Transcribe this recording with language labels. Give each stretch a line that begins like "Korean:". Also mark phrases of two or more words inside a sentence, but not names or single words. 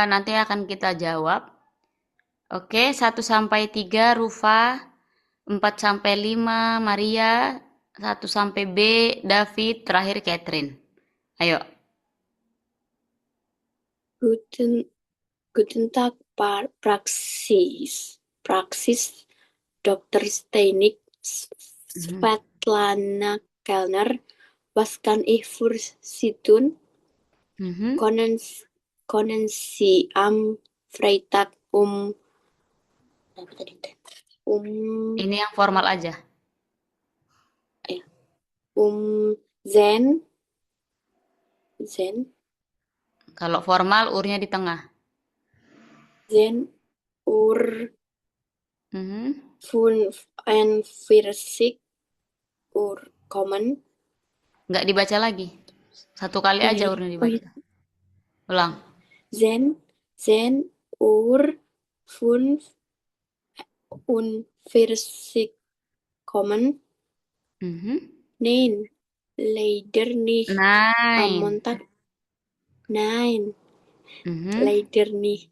Indonesian: Nanti akan kita jawab. Oke, 1 sampai 3 Rufa. 4 sampai 5 Maria. 1 sampai B David. Terakhir Catherine. Ayo.
German: Guten Tag, Praxis Dr. Steinig, Svetlana Kellner. Was kann ich für Sie tun? Können Sie am Freitag
Indonesian: Ini yang formal aja.
German: Zen.
Indonesian: Kalau formal urnya di tengah.
German: Zen Uhr 45 Uhr kommen.
Indonesian: Nggak dibaca lagi. Satu kali aja urnya dibaca. Ulang.
German: Zen Uhr 45 kommen. Nein, leider nicht. Am Montag. Nein, leider nicht.